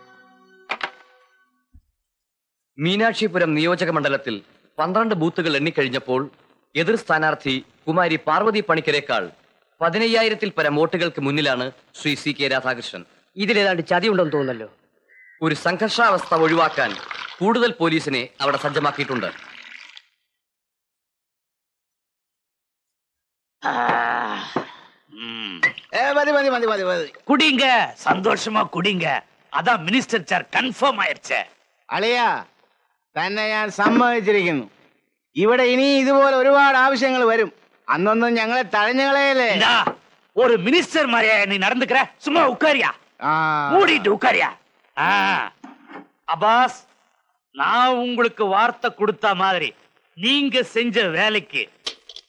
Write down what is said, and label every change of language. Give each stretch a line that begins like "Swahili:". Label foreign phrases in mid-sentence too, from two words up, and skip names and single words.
Malayalam: മീനാക്ഷിപുരം നിയോജക മണ്ഡലത്തിൽ 12 ബൂത്തുകൾ എണ്ണിക്കഴിഞ്ഞപ്പോൾ എതിർ സ്ഥാനാർത്ഥി കുമാരി പാർവതി പണിക്കരേക്കാൾ 15,000-ൽ പരം വോട്ടുകൾക്ക് മുന്നിലാണ് ശ്രീ CK രാധാകൃഷ്ണൻ. ഇതിലേതാണ്ട് ചതിയുണ്ടെന്ന് തോന്നല്ലോ. ഒരു സംഘർഷാവസ്ഥ ഒഴിവാക്കാൻ കൂടുതൽ പോലീസിനെ അവിടെ സജ്ജമാക്കിയിട്ടുണ്ട്. മതി.
Tamil: குடிங்க, சந்தோஷமா குடிங்க. அதான் மினிஸ்டர் சேர் கன்ஃபார்ம் ஆயிருச்சு.
Malayalam: അളിയാ, തന്നെ ഞാൻ സമ്മതിച്ചിരിക്കുന്നു. ഇവിടെ ഇനി ഇതുപോലെ ഒരുപാട് ആവശ്യങ്ങൾ വരും. അന്നൊന്നും ഞങ്ങളെ തഴഞ്ഞുകളയല്ലേ.
Tamil: இந்தா, ஒரு மினிஸ்டர் மாதிரியா நீ நடந்துக்கிற? சும்மா உட்காரியா, மூடிட்டு உட்காரியா. அப்பாஸ், நான் உங்களுக்கு வார்த்தை கொடுத்த மாதிரி நீங்க செஞ்ச வேலைக்கு